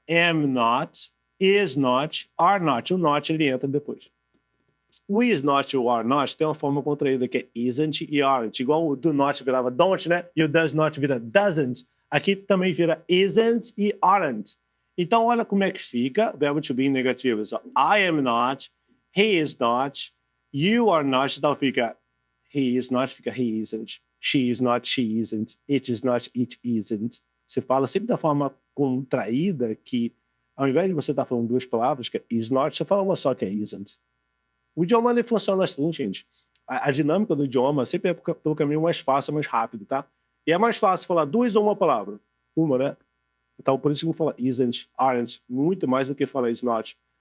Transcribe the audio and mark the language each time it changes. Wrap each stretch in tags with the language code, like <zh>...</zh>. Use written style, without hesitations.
<pt>Am not, is not, are not. O not ele entra depois. O is not e o are not tem uma forma contraída que é isn't e aren't. Igual o do not virava don't, né? E o does not vira doesn't. Aqui também vira isn't e aren't. Então, olha como é que fica. Verbo to be em negativo.</pt> <en>So, I am not, he is not, you are not.</en> <pt>Então fica he is not, fica he isn't.</pt> <en>She is not, she isn't. It is not, it isn't.</en> <pt>Você fala sempre da forma contraída que, ao invés de você estar falando duas palavras, que é is not, você fala uma só que é isn't. O idioma ele funciona assim, gente. A dinâmica do idioma sempre é pelo caminho mais fácil, mais rápido, tá? E é mais fácil falar duas ou uma palavra. Uma, né? Então, por isso que eu vou falar isn't, aren't, muito mais do que falar is not.</pt>